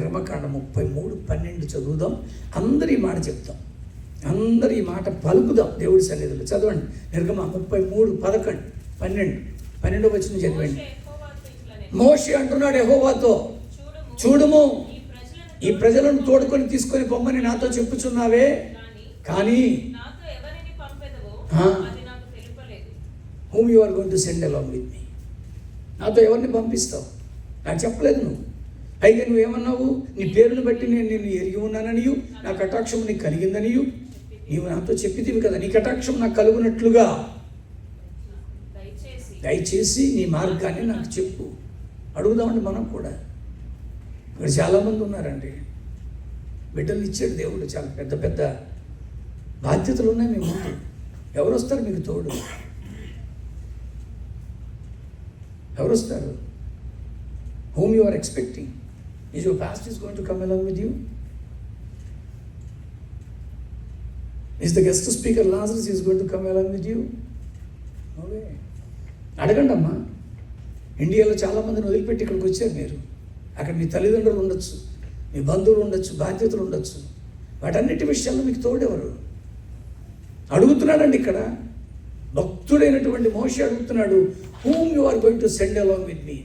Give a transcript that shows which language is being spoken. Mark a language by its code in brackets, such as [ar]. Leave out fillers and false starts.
[te] నిర్మకాండ 33:12 చదువుదాం. అందరు ఈ మాట చెప్తాం, అందరు ఈ మాట పలుకుదాం దేవుడి సన్నిధిలో. చదవండి. నిర్గమ 33:11, 12వ వచనం చదివండి. మోషే అంటున్నాడు యెహోవాతో, చూడుము ఈ ప్రజలను తోడుకొని తీసుకొని పొమ్మని నాతో చెప్పుచున్నావే, కానీ నాతో ఎవరిని పంపెదవో అది నాకు తెలుపలేదు. [en] whom you are going to send along with me. [te] నాతో ఎవరిని పంపిస్తావు? నాకు చెప్పలేదు నువ్వు. అయితే నువ్వేమన్నావు? నీ పేరును బట్టి నేను నిన్ను ఎరిగి ఉన్నాననియు నా కటాక్షం నీకు కలిగిందనియు నీవు నాతో చెప్పితివి కదా. నీ కటాక్షం నాకు కలుగునట్లుగా దయచేసి నీ మార్గాన్ని నాకు చెప్పు. అడుగుదామండి మనం కూడా. ఇక్కడ చాలామంది ఉన్నారండి, బిడ్డలు ఇచ్చాడు దేవుడు, చాలా పెద్ద పెద్ద బాధ్యతలు ఉన్నాయి మీ ముందు. ఎవరు వస్తారు మీకు తోడు? ఎవరు వస్తారు? [en] whom you are expecting? Is your pastor is going to come along with you? Is the guest speaker Lazarus is going to come along with you? No way. [te] అడగండి అమ్మా. ఇండియాలో చాలామందిని వదిలిపెట్టి ఇక్కడికి వచ్చారు మీరు. అక్కడ మీ తల్లిదండ్రులు ఉండొచ్చు, మీ బంధువులు ఉండొచ్చు, బాధ్యతలు ఉండొచ్చు. వాటన్నిటి విషయాల్లో మీకు తోడెవరు? అడుగుతున్నాడండి ఇక్కడ. భక్తుడైనటువంటి మోషే అడుగుతున్నాడు, [en] whom you are going to send along with me?